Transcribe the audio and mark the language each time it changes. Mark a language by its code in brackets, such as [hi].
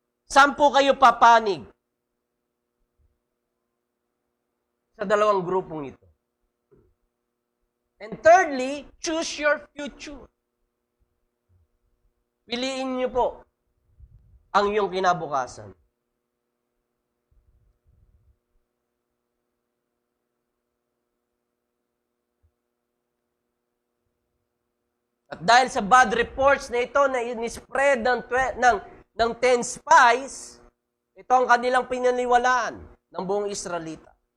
[tl] 10 kayo papanig sa dalawang grupong ito. [en] And thirdly, choose your future. [tl] Piliin niyo po ang iyong kinabukasan. At dahil sa bad reports na ito na in-spread ng 10 spies, ito ang kanilang pinaniwalaan ng buong Israelita.